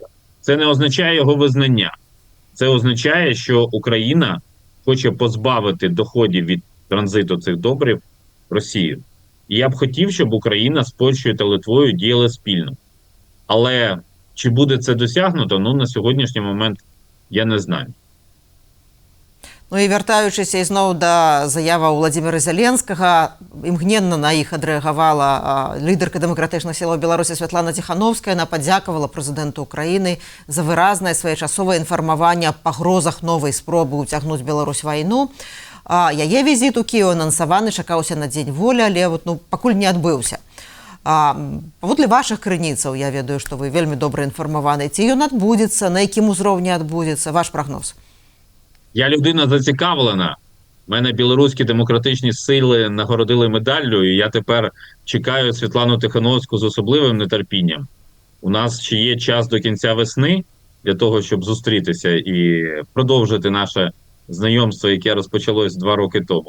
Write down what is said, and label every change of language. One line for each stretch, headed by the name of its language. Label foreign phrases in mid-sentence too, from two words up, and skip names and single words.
Ukrainian: Це не означає його визнання. Це означає, що Україна хоче позбавити доходів від транзиту цих добрив Росію. І я б хотів, щоб Україна з Польщею та Литвою діяли спільно. Але чи буде це досягнуто, на сьогоднішній момент я не знаю.
Belarusian: Ну і вяртаючыся ізноў да заяваў Владзіміра Зяленскага, імгненна на іх адрэагавала лідарка дэмакратычных сілаў Беларусі Святлана Ціхановская. Яна падзякавала прэзідэнту Украіны за выразнае своечасовае інфармаванне аб пагрозах новай спробы ўцягнуць Беларусь вайну. Яе візіт у Кіеў анансаваны чакаўся на дзень волі, але пакуль не адбыўся. Паводле вашых крыніцаў, я ведаю, што вы вельмі добра інфармаваны. Ці ён адбудзецца, на якім узроўні адбудзецца? Ваш прагноз?
Ukrainian: Я людина зацікавлена. Мене білоруські демократичні сили нагородили медаллю, і я тепер чекаю Світлану Тихановську з особливим нетерпінням. У нас ще є час до кінця весни для того, щоб зустрітися і продовжити наше знайомство, яке розпочалось 2 роки тому.